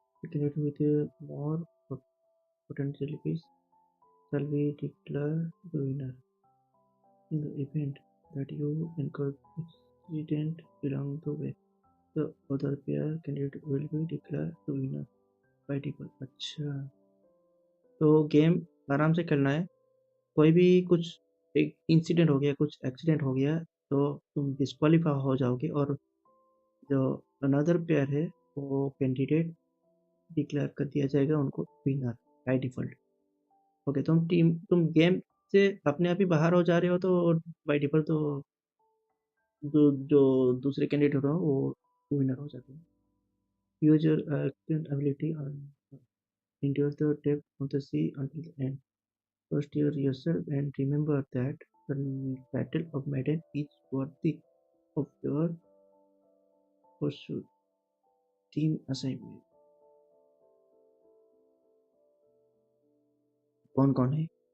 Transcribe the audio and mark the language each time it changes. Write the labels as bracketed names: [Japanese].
[English] The candidate with a more potent jellyfish shall be declared the winner. In the event that you encounter accident along the way, the other pair candidate will be declared the winner by default। [Hindi] अच्छा, तो game आराम से खेलना है। कोई भी कुछ एक इंसिडेंट हो गया, कुछ एक्सीडेंट हो गया तो तुम डिस्क्वालीफाई हो जाओगे और जो [English] another player [Hindi] है वो कैंडिडेट डिक्लेयर कर दिया जाएगा उनको [English] Winner by default. [Hindi] ओके, तुम गेम से अपने आप ही बाहर हो जा रहे हो तो [English] by default [Hindi] तो जो दूसरे कैंडिडेट हो वो विनर हो जाते हैं। [English] use your ability [Hindi] और [English] endure the depth of the sea until the end. First year yourself and remember that the battle of Maiden is worthy of your pursuit. Team assignment [Hindi] कौन कौन है?